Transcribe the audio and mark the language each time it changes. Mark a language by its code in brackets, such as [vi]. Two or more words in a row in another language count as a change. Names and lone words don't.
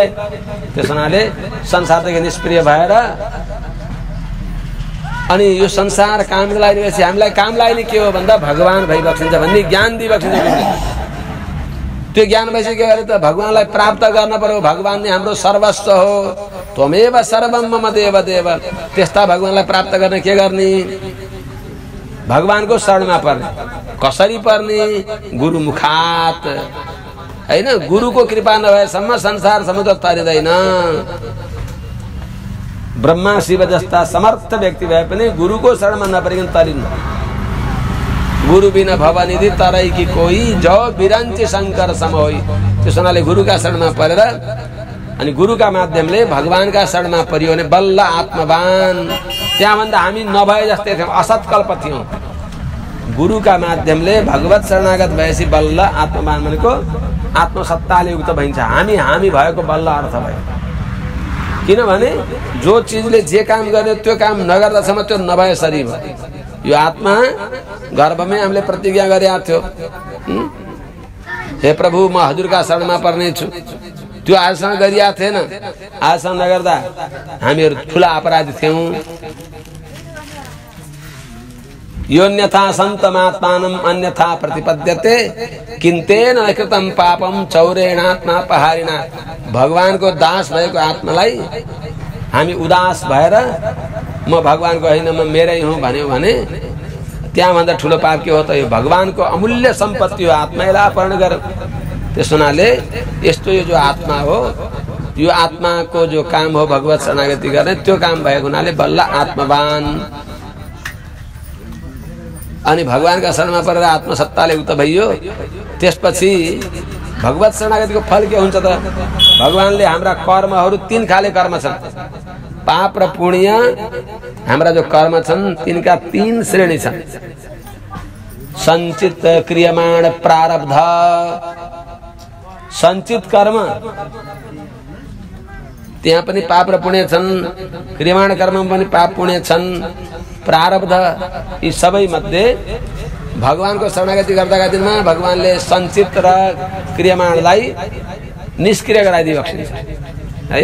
[ne] त्यस हुनाले संसारदेखि निष्क्रिय भएर अनि यो संसार काम लगाइरहेपछि हामीलाई काम लाग्ने के हो भन्दा भगवान भइबक्सिन्छ भन्ने ज्ञान दिइबक्सिन्छ। त्यो ज्ञान भएपछि के गरे त? भगवानलाई प्राप्त गर्न पर्यो। भगवान नै हाम्रो सर्वस्व हो। [sa] त्वमेव सर्वम मम देव देव। [ne] त्यस्ता भगवानलाई प्राप्त गर्न के गर्ने? भगवानको शरणमा पर्ने। कसरी पर्ने? गुरुमुखात हैन। गुरुको कृपा नभएसम्म संसार समुद्र तरिँदैन। ब्रह्मा शिव जस्ता समर्थ व्यक्ति भए पनि गुरुको शरणमा नपरिकन तरिन्। [awa] गुरु बिना भवनिधि तरै कि कोही, जो बिरञ्ची शंकर सम होई। [ne] त्यस हुनाले गुरुका शरणमा परेर अनि गुरुका माध्यमले भगवानका शरणमा परियो भने बल्ल आत्मवान। त्यहाँभन्दा हामी नभए जस्तै थियौँ, असत्कल्प थियौँ। गुरुका माध्यमले भगवत शरणागत भएपछि बल्ल आत्मवान भनेको आत्मसत्ताले युक्त भइन्छ। हामी भएको बल्ल अर्थ भयो। किनभने जो चीजले जे काम गर्ने त्यो काम नगर्दासम्म त्यो नभए शरीर भयो। यो आत्मा गर्भमै हामीले प्रतिज्ञा गरेका थियो, हे प्रभु म हजुरका शरणमा पर्नेछु। त्यो आजसम्म गरिया थिएन। आजसम्म नगर्दा हामीहरू ठुला अपराधी थियौं। [sa] योन्यथा सन्तमात्मानं अन्यथा प्रतिपद्यते किन्तेन कृतं पापम चौरेणात्मा पहारिणा। [ne] भगवानको दास भएको आत्मालाई हामी उदास भएर म भगवानको होइन म मेरै हुँ भन्यो भने त्यहाँभन्दा ठुलो पाप के हो त? यो भगवानको अमूल्य सम्पत्ति हो, आत्मालाई अपहरण गर। त्यस हुनाले यस्तो यो जो आत्मा हो, यो आत्माको जो काम हो भगवत शरणागति गर्ने, त्यो काम भएको हुनाले बल्ल आत्मवान। अनि भगवानका शरणमा परेर आत्मसत्ताले युक्त भइयो। त्यसपछि भगवत शरणागतिको फल के हुन्छ त? भगवानले हाम्रा कर्महरू 3 खाले कर्म छन्। पाप र पुण्य हाम्रा जो कर्म छन् तिनका 3 श्रेणी छन्। संचित क्रियमाण प्रारब्ध। संचित कर्म त्यहाँ पनि पाप र पुण्य छन्, क्रियमाण कर्ममा पनि पाप पुण्य छन्। प्रारब्ध यी सबै मध्ये भगवानको शरणागति गर्दाका दिनमा भगवानले संचित र क्रियमाणलाई निष्क्रिय गराइदिए बक्सिन्छ है।